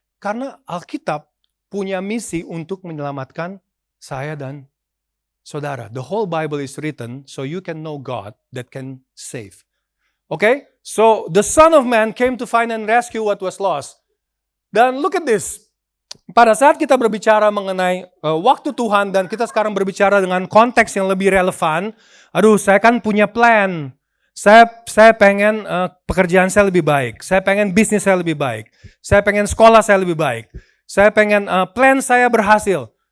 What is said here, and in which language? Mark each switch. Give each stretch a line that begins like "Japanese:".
Indonesian: Karena Alkitab punya misi untuk menyelamatkan saya dan saudara.
English: The whole Bible is written so you can know God that can save. Okay? So the Son of Man came to find and rescue what was lost. Dan look at this.
Indonesian: Pada saat kita berbicara mengenai waktu Tuhan dan kita sekarang berbicara dengan konteks yang lebih relevan, aduh saya kan punya plan. Saya pengen pekerjaan saya lebih baik. Saya pengen bisnis saya lebih baik. Saya pengen sekolah saya lebih baik. Saya pengen plan saya berhasil.